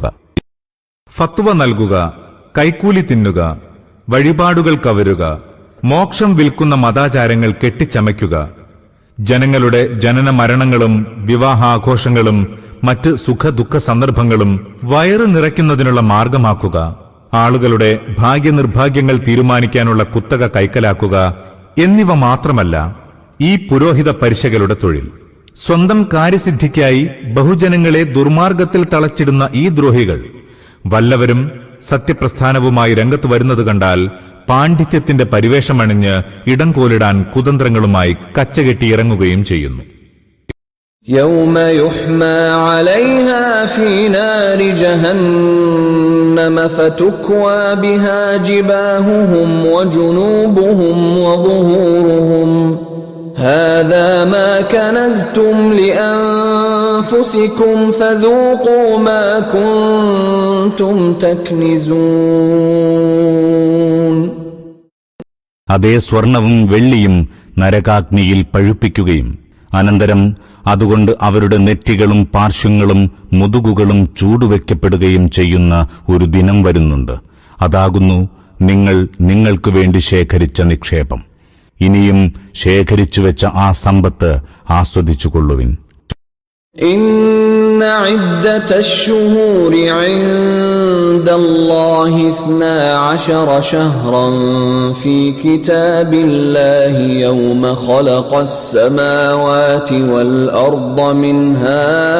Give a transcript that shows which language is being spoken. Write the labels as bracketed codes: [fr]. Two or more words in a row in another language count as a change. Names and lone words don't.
[ml] ഫത്വ നൽകുക, കൈക്കൂലി തിന്നുക, വഴിപാടുകൾ കവരുക, മോക്ഷം വിൽക്കുന്ന മതാചാരങ്ങൾ കെട്ടിച്ചമയ്ക്കുക, ജനങ്ങളുടെ ജനന മരണങ്ങളും വിവാഹാഘോഷങ്ങളും മറ്റ് സുഖദുഃഖ സന്ദർഭങ്ങളും വയറ് നിറയ്ക്കുന്നതിനുള്ള മാർഗമാക്കുക, ആളുകളുടെ ഭാഗ്യനിർഭാഗ്യങ്ങൾ തീരുമാനിക്കാനുള്ള കുത്തക കൈക്കലാക്കുക എന്നിവ മാത്രമല്ല ഈ പുരോഹിത പരിശകളുടെ തൊഴിൽ. സ്വന്തം കാര്യസിദ്ധിക്കായി ബഹുജനങ്ങളെ ദുർമാർഗത്തിൽ തളച്ചിടുന്ന ഈ ദ്രോഹികൾ വല്ലവരും സത്യപ്രസ്ഥാനവുമായി രംഗത്ത് വരുന്നത് കണ്ടാൽ പാണ്ഡിത്യത്തിന്റെ പരിവേഷമണിഞ്ഞ് ഇടം കോലിടാൻ കുതന്ത്രങ്ങളുമായി കച്ചകെട്ടിയിറങ്ങുകയും ചെയ്യുന്നു. [ar] يوم يحمى عليها في نار جهنم فتكوى بها جباههم وجنوبهم وظهورهم هذا ما كنزتم لأنفسكم فذوقوا ما كنتم تكنزون. [ml] അതേ സ്വർണവും വെള്ളിയും നരകാഗ്നിയിൽ പഴുപ്പിക്കുകയും അനന്തരം അതുകൊണ്ട് അവരുടെ നെറ്റികളും പാർശ്വങ്ങളും മുതുകുകളും ചൂടുവെക്കപ്പെടുകയും ചെയ്യുന്ന ഒരു ദിനം വരുന്നുണ്ട്. അതാകുന്നു നിങ്ങൾ നിങ്ങൾക്ക് വേണ്ടി ശേഖരിച്ച നിക്ഷേപം. ഇനിയും ശേഖരിച്ചുവെച്ച ആ സമ്പത്ത് ആസ്വദിച്ചുകൊള്ളുവിൻ. [ar] إن عدة الشهور عند الله 12 شهرا في كتاب الله يوم خلق السماوات والأرض منها